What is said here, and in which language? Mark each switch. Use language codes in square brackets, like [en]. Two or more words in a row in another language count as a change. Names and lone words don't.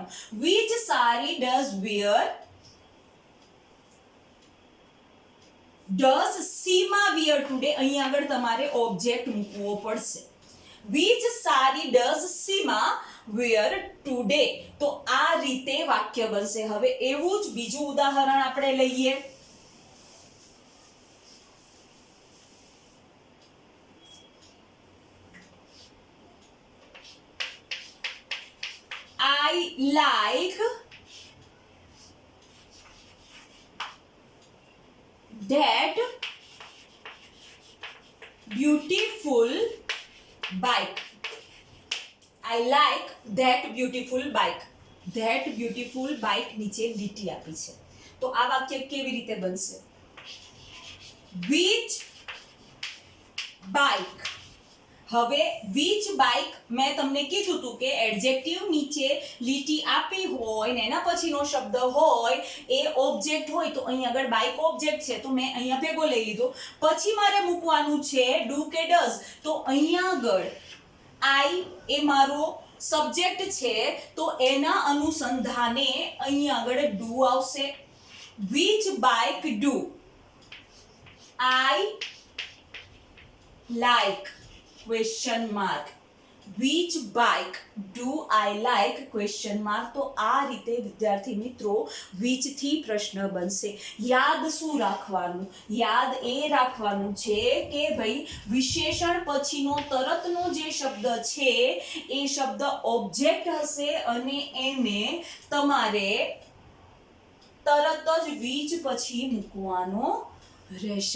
[en] which saree does wear, does Seema wear today, [gu] અહીંયા આગળ તમારે ઓબ્જેક્ટ મૂકવો પડશે. [en] which saree does Seema wear today. [gu] તો આ રીતે વાક્ય બનશે. હવે એવું જ બીજું ઉદાહરણ આપણે લઈએ. [en] I like that beautiful bike. I like that beautiful bike. That beautiful bike [gu] નીચે લીટી આપી છે. તો આ વાક્ય કેવી રીતે બનશે? [en] Which bike. [gu] હવે [en] which bike [gu] મેં તમને કીધું હતું કે એડજેક્ટિવ નીચે લીટી આપી હોય ને એના પછીનો શબ્દ હોય એ ઓબ્જેક્ટ હોય, તો અહીં આગળ બાઇક ઓબ્જેક્ટ છે તો મેં અહીંયા ભેગો લઈ લીધો. પછી મારે મૂકવાનું છે ડુ કે ડઝ. તો અહીંયા આગળ આઈ એ મારો સબ્જેક્ટ છે તો એના અનુસંધાને અહીંયા આગળ ડુ આવશે. [en] which bike do I like question mark. which bike do I like question mark. [gu] તો આ રીતે વિદ્યાર્થી મિત્રો which થી પ્રશ્ન બનશે. યાદ શું રાખવાનું? યાદ એ રાખવાનું છે કે ભાઈ વિશેષણ પછીનો તરતનો જે શબ્દ છે એ શબ્દ ઓબ્જેક્ટ હશે અને એને તમારે તરત જ which પછી મૂકવાનો રહેશે.